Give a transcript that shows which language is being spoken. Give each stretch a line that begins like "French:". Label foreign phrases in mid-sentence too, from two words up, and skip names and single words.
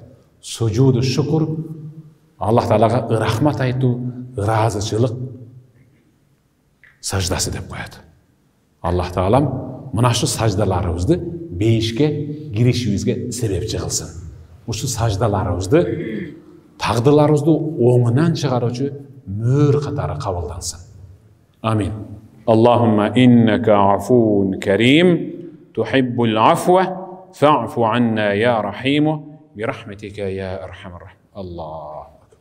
Arabic: سجود الشكر
Kyrgyz: Аллах Таалага рахмат айтуу, ыраазычылык саждасы деп коет. Аллах Таалам мына ушу саждаларыбызды бейишке киришибизге себепчи кылсын. Ушу саждаларыбызды, тагдыларыбызды оңунан чыгаруучу мөр катары кабылдансын.
Arabic: Амин. اللهم إنك عفو كريم تحب العفو, فاعف عنا يا رحيم برحمتك يا أرحم الراحمين. Allah.